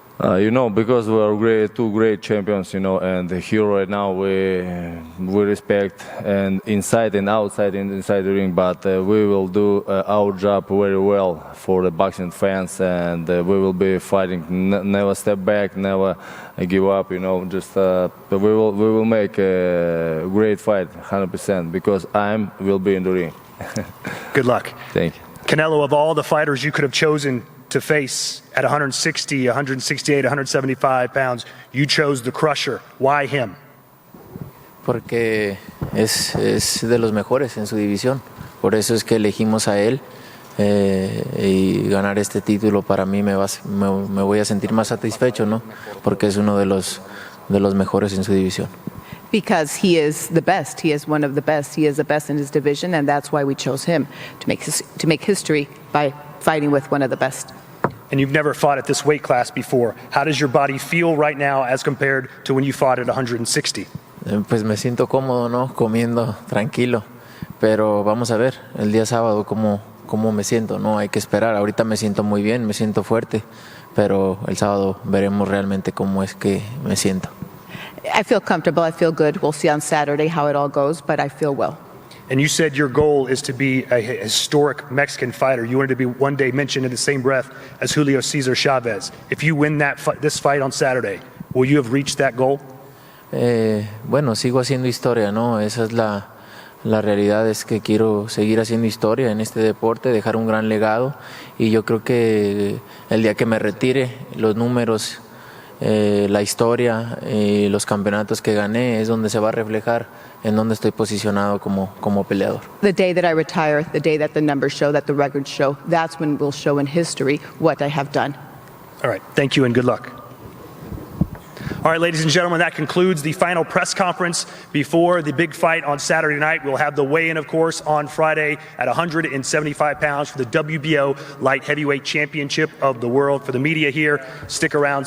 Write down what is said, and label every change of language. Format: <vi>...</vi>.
<en>Because we are two great champions, and here right now we respect and inside and outside and inside the ring, but we will do our job very well for the boxing fans, and we will be fighting, never step back, never give up, just we will make a great fight, 100%, because will be in the ring. Good luck. Thank you. Canelo, of all the fighters you could have chosen to face at 160, 168, 175 pounds, you chose the Crusher. Why him?</en> <es>Porque es de los mejores en su división. Por eso es que elegimos a él. Y ganar este título para mí me voy a sentir más satisfecho, ¿no? Porque es uno de los mejores en su división.</es> <en>Because he is the best. He is one of the best. He is the best in his division, and that's why we chose him to make history by fighting with one of the best. And you've never fought at this weight class before. How does your body feel right now as compared to when you fought at 160?</en> <es>Pues me siento cómodo, ¿no? Comiendo tranquilo. Pero vamos a ver el día sábado cómo me siento, ¿no? Hay que esperar. Ahorita me siento muy bien, me siento fuerte, pero el sábado veremos realmente cómo es que me siento.</es> <en>I feel comfortable. I feel good. We'll see on Saturday how it all goes, but I feel well. And you said your goal is to be a historic Mexican fighter. You wanted to be one day mentioned in the same breath as Julio Cesar Chavez. If you win this fight on Saturday, will you have reached that goal?</en> <es>Bueno, sigo haciendo historia, ¿no? Esa es la realidad, es que quiero seguir haciendo historia en este deporte, dejar un gran legado, y yo creo que el día que me retire, los números, la historia, los campeonatos que gané es donde se va a reflejar en donde estoy posicionado como peleador.</es> <en>The day that I retire, the day that the numbers show, that the records show, that's when we'll show in history what I have done. All right. Thank you and good luck. All right, ladies and gentlemen, that concludes the final press conference before the big fight on Saturday night. We'll have the weigh-in, of course, on Friday at 175 pounds for the WBO Light Heavyweight Championship of the world. For the media here, stick around.</en>